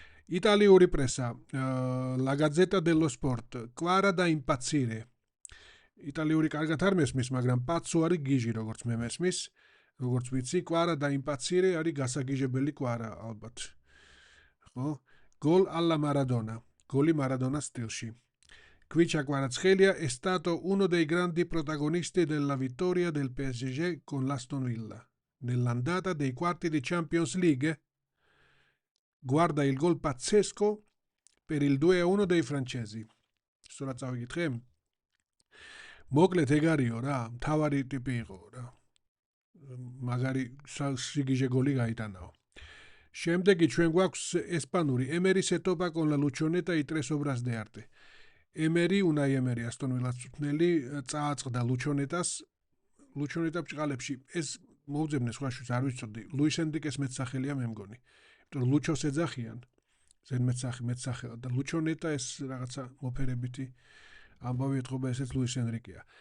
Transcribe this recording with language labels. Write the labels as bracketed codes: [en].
[ka] იტალიური პრესა, La Gazzetta dello Sport, კვარა და იმპაცირე. იტალიური კარგად არ მესმის, მაგრამ პაცო არის გიჟი, როგორც მე მესმის, როგორც ვიცი, კვარა და იმპაცირე არის გასაგიჟებელი კვარა ალბათ. ხო? [it] Gol alla Maradona, [ka] გოლი მარადონას სტილში. [it] Quicha Kvaratskhelia è stato uno dei grandi protagonisti della vittoria del PSG con l'Aston Villa. Nell'andata dei quarti di Champions League, guarda il gol pazzesco per il 2-1 dei francesi. [ka] Sora წავიკითხე? მოკლედ ეგ არისო რა, მთავარი ტიპი იყო რა. მაგარი სიგიჟე გოლი გაიტანაო. შემდეგი ჩვენ გვაქვს ესპანური [es] Emery se topa con la Luchoneta y 3 obras de arte. [ka] ემერი, უნაი ემერი ასტონ ვილას წვრთნელი წააწყდა ლუჩონეტა ბჭყალებში. ეს მოუძებნეს სხვაშიც არ ვიცოდი. ლუის ენრიკეს მეტსახელია მე მგონი. იმიტომ რომ ლუჩოს ეძახიან. ზენ მეტსახელად და ლუჩონეტა ეს რაღაცა მოფერებითი ამბავი ეთყობა, ესეც ლუის ენრიკეა.